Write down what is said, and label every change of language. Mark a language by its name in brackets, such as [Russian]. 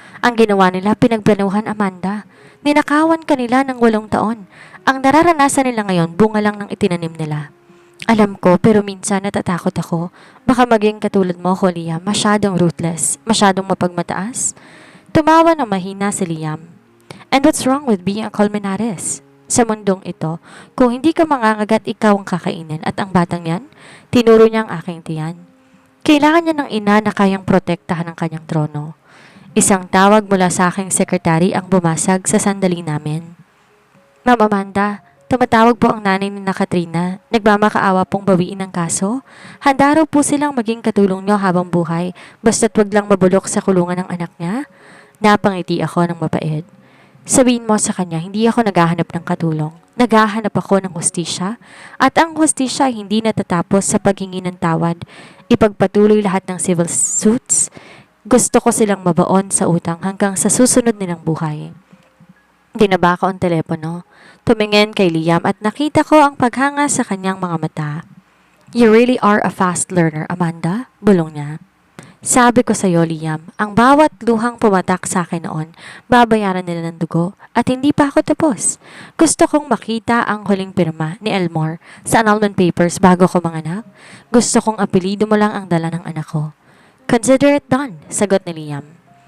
[Filipino] Ang ginawa nila pinagplanuhan, Amanda. Ninakawan kanila ng 8 taon. Ang nararanasan nila ngayon, bunga lang ng itinanim nila. Alam ko, pero minsan natatakot ako. Baka maging katulad mo ko, Liam, masyadong ruthless, masyadong mapagmataas. Tumawa ng mahina si Liam. [English] And what's wrong with being a Colmenares? [Filipino] Sa mundong ito, kung hindi ka mangangagat, ikaw ang kakainin. At ang batang yan, tinuro niya ang aking tiyan. Kailangan niya ng ina na kayang protektahan ang kanyang trono. Isang tawag mula sa aking sekretary ang bumasag sa sandali namin. Ma'am Amanda, tumatawag po ang nanay ni Katrina. Nagmamakaawa pong bawiin ang kaso. Handa raw po silang maging katulong niyo habang buhay, basta't wag lang mabulok sa kulungan ng anak niya. Napangiti ako ng mapait. Sabihin mo sa kanya, hindi ako naghahanap ng katulong. Naghahanap ako ng hustisya. At ang hustisya ay hindi natatapos sa paghingi ng tawad. Ipagpatuloy lahat ng civil suits. Gusto ko silang mabaon sa utang hanggang sa susunod nilang buhay. Dinaba ko ang telepono. Tumingin kay Liam at nakita ko ang paghanga sa kanyang mga mata. [English] You really are a fast learner, Amanda, [Filipino] bulong niya. Sabi ko sa iyo, Liam, ang bawat luhang pumatak sa akin noon, babayaran nila ng dugo at hindi pa ako tapos. Gusto kong makita ang huling pirma ni Elmore sa annulment papers bago ko manganak. Gusto kong apelido mo lang ang dala ng anak ko. [English] Consider it done, [Filipino] sagot ni Liam.